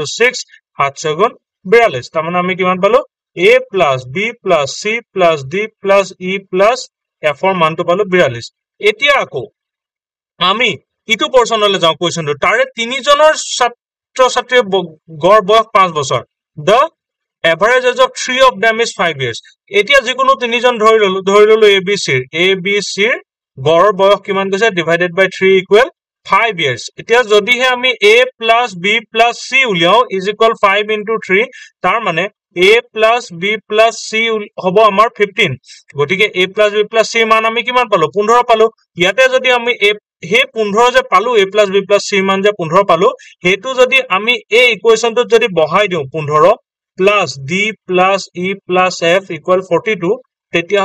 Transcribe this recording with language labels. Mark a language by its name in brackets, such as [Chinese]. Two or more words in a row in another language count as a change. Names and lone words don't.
[Assamese] 6 7 * 6 42 তাৰমানে আমি কিমান পালো a + b + c + d + e + f ৰ মানটো পালো 42 এতিয়া আকৌ আমি ইটো পোৰশনলৈ যাও কোৱেশ্চনটো তাৰে 3 জনৰ ছাত্ৰ-ছাত্ৰীৰ গড় বয়স 5 বছৰ [English] the average age of 3 of them is 5 years [Assamese] এতিয়া যিকোনো 3 জন ধৰি ললো a b c ৰ গড় বয়স কিমান গৈছে [English] divided by 3 equal 5 years [Assamese] এতিয়া যদিহে আমি a + b + c উলিয়াও [English] is equal 5 into 3 [Assamese] তাৰ মানে a + b + c হ'ব আমাৰ 15 গটিকে a + b + c মান আমি কিমান পালো 15 পালো ইয়াতে যদি আমি হে 15 যে পালো a + b + c মান যে 15 পালো হেতু যদি আমি এই ইকুৱেচনটো যদি বহাই দিও [English] 15 plus d plus e plus f equal 42 [Assamese] তেতিয়া